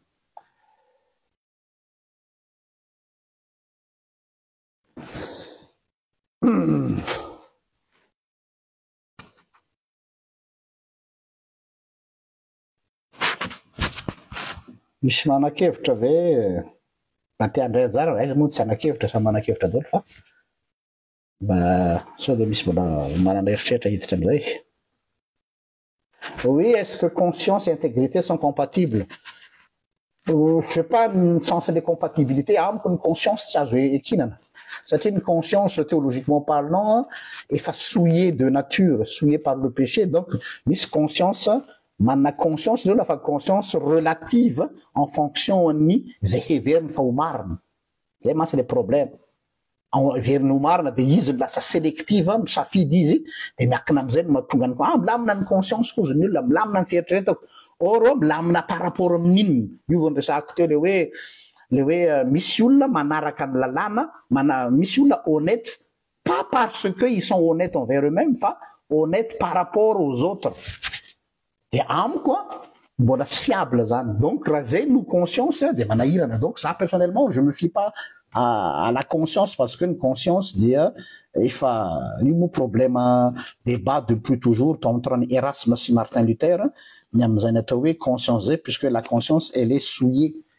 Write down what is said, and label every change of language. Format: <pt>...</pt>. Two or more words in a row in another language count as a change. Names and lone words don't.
<mg>Misy manan-kevitra ve na te handray anjara aiza moa tsy hanan-kevitra samy manan-kevitra daholo fa Sao dia misy mbola manana eritreritra hiditra amin'izay.</mg> <fr>Oui, est-ce que conscience et intégrité sont compatibles? Je sais pas</fr> <mg>ny sens-ny compatibilité amiko ny conscience tsy azo ekinana satria ny conscience</mg> <fr>théologiquement parlant</fr> <mg>efa</mg> <fr>souillé de nature, souillé par le péché, donc</fr> <mg>misy conscience manana conscience zao lafa conscience</mg> <fr>relative en fonction</fr> <mg>ny zay heveriny fa ho marina, zay mantsy</mg> <fr>le problème.</fr> <mg>Heveriny ho marina de izy lasa sélective misafidy izy de miakina amizay no mahatonga ny milamina ny conscience kozy ny olona milamina ny fieritreretako. Or milamina</mg> <fr>par rapport</fr> <mg>amin'inona io vao resahako teo le hoe misy olona manaraka ny lalàna misy olona</mg> <fr>honnête pas parce que ils sont honnêtes envers eux-mêmes</fr> <mg>fa</mg> <fr>honnête par rapport aux autres.</fr> <mg>Et amiko mbola tsy fiable zany, donc raha zay no conscience de manahirana.</mg> <fr>Donc ça personnellement je me fie pas à la conscience parce que une conscience</fr> <mg>dia efa io mo</mg> <fr>problème débat depuis toujours entre Erasme et Martin Luther</fr> <mg>ny am'izay natao hoe</mg> <fr>conscience zay, puisque la conscience elle est souillée.</fr>